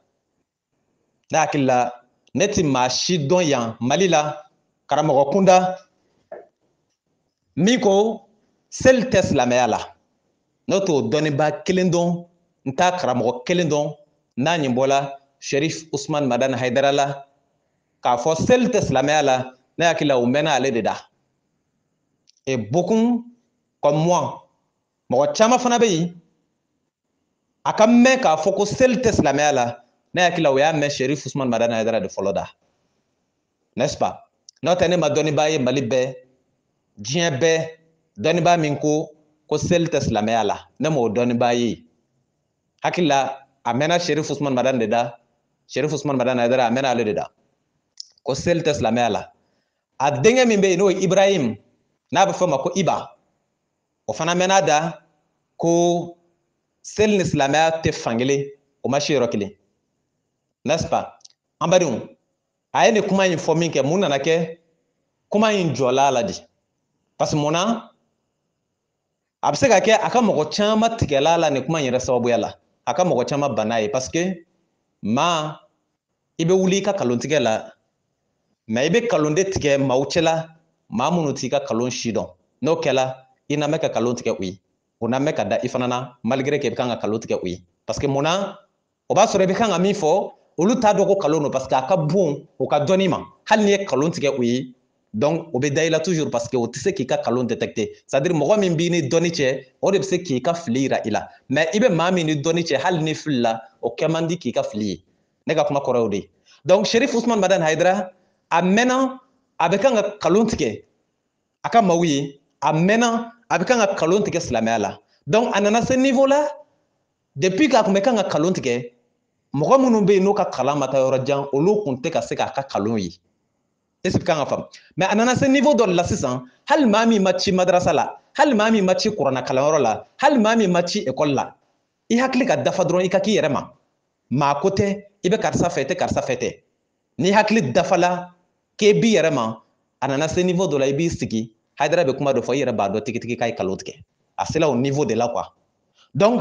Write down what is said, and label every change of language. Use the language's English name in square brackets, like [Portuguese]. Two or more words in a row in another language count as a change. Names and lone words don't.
[Bambara] Ne hakili la, ne ti maa si dɔn yan Mali la, karamɔgɔ kunda, min ko seli tɛ silamɛya la. N'o t'o dɔnnibaa kelen dɔn, n t'a karamɔgɔ kelen dɔn, n'a ɲɛ bɔla Cherif Ousmane Madani Aidara la, k'a fɔ seli tɛ silamɛya la, ne hakili la o mɛnna ale de da. [French] Et beaucoup comme moi, [Bambara] mɔgɔ caman fana bɛ yen, a ka mɛn k'a fɔ ko seli tɛ silamɛya la, ne hakili la o y'a mɛn Cherif Ousmane Madani Aidara de fɔlɔ da. [French] N'est-ce pas? [Bambara] N'o tɛ ne ma dɔnnibaa ye Mali bɛɛ, diɲɛ bɛɛ, dɔnnibaa min ko seli tɛ silamɛya la, ne m'o dɔnnibaa ye. Hakili la a mɛnna Cherif Ousmane Madani de da, Cherif Ousmane Madani Aidara a mɛnna ale de da, ko seli tɛ silamɛya la. A denkɛ min bɛ yen n'o ye Ibrahim, n'a bɛ fɔ o ma ko Iba, o fana mɛnna da ko seli ni silamɛya tɛ fankelen, o ma si yɔrɔ kelen. [French] N'est-ce pas? [Bambara] An badenw, a ye nin kuma in fɔ min kɛ, mun nana kɛ kuma in jɔla la de. [French] Parce que [Bambara] mun na? A bɛ se ka kɛ a ka mɔgɔ caman tigɛla la nin kuma in yɛrɛ sababuya la. A ka mɔgɔ caman banna ye [French] parce que [Bambara] maa i bɛ wuli i ka kalontigɛ la, mais i bɛ kalon de tigɛ maaw cɛla, maa minnu t'i ka kalon si dɔn. N'o kɛla, i na mɛn ka kalon tigɛ u ye. O na mɛn ka da i fana na [French] malgré que [Bambara] i bɛ kan ka kalon tigɛ u ye. [French] Parce que [Bambara] mun na? O b'a sɔrɔ i bɛ kan ka min fɔ, olu t'a dɔn ko kalon don [French] parce que [Bambara] a ka bon o ka dɔnni ma. Hali n'i ye kalon tigɛ u ye, donc o bɛ da i la [French] toujours parce que [Bambara] o tɛ se k'i ka kalon détecter. C'est-à-dire mɔgɔ min b'i ni dɔnni cɛ, o de bɛ se k'i ka fili yira i la. Mais i bɛ maa min ni dɔnni cɛ, hali ni fili la, o kɛ man di k'i ka fili ye. Ne ka kuma kɔrɔ y'o de ye. Donc Cherif Ousmane Madani Aidara, a mɛnna, a bɛ kan ka kalon tigɛ a ka maaw ye, a mɛnna, a bɛ kan ka kalon tigɛ silamɛya la donc a nana se niveau la depuis k'a kun bɛ kan ka kalon tigɛ mɔgɔ minnu bɛ yen n'u ka kalan ma taa yɔrɔ jan olu kun tɛ ka se k'a ka kalon ye est-ce que kan ka faamu mais a nana se niveau dɔ de la sisan hali maa min ma ci madrasa la hali maa min ma ci kuranna kalanyɔrɔ la hali maa min ma ci école la i hakili ka dafa dɔrɔn i ka k'i yɛrɛ ma maa ko tɛ i bɛ karisa fɛ tɛ karisa fɛ tɛ ni hakili dafala k'e b'i yɛrɛ ma a nana se niveau dɔ la i b'i sigi Haidara bɛ kuma dɔ fɔ i yɛrɛ b'a dɔn tigitigi k'a ye kalon tigɛ a sela o niveau de la [French] quoi donc